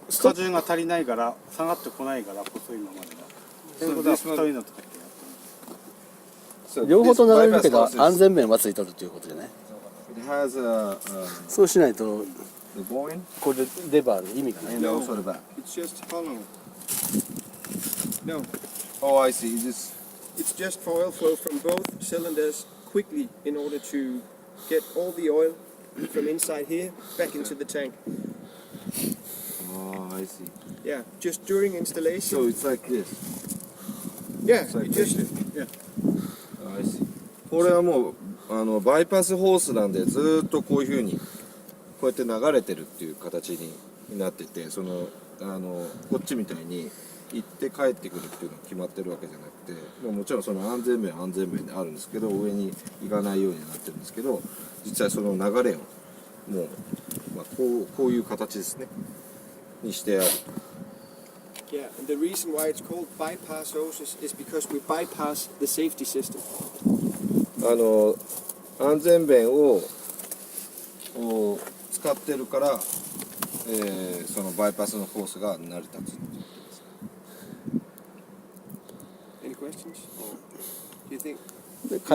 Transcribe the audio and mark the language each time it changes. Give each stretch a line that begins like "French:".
Japanese: 荷重が足りないから下がってこないから細いままでだ。そういうことは太いのとかってやってる。両方と流れるけど安全弁はついとるということでね。
English: It has a,
Japanese: そうしないと
English: the boring
Japanese: これレバーの意味がない。
English: and also the back. It's just hollow. No, Oh, I see. it's just for oil flow from both cylinders quickly in order to get all the oil from inside here back into the tank. Oh, I see. Yeah, just during installation. So it's like this. Yeah, It's like you just this. I see.
Japanese: これはもうバイパスホースなんでずーっとこういう風にこうやって流れてるっていう形になってて、こっちみたいに行って帰ってくるっていうのが決まってるわけじゃなくて、もちろんその安全面であるんですけど、上に行かないようになってるんですけど、実際その流れをもう、こういう形ですねにしてある。
English: yeah, and the reason why it's called bypass hoses is because we bypass the safety system.
Japanese: 安全弁を使ってるから、そのバイパスのコースが成り立つ。
English: Any questions? Do you think?